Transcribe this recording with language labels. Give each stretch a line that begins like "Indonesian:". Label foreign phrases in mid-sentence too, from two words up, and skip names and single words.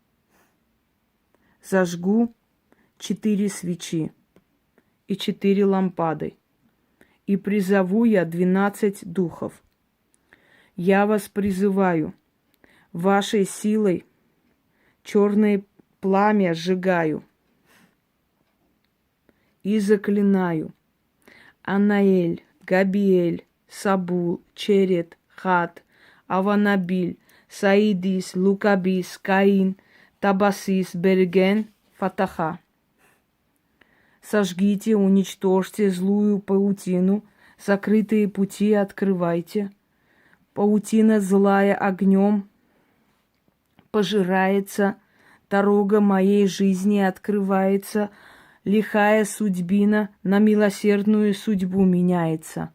Russian: Зажгу 4 свечи и 4 лампады. И призову я 12 духов. Я вас призываю, вашей силой черное пламя сжигаю и заклинаю. Анаэль, Габиэль, Сабул, Черет, Хат, Аванабиль, Саидис, Лукабис, Каин, Табасис, Берген, Фатаха. Сожгите, уничтожьте злую паутину, закрытые пути открывайте. Паутина злая огнем пожирается, дорога моей жизни открывается, лихая судьбина на милосердную судьбу меняется.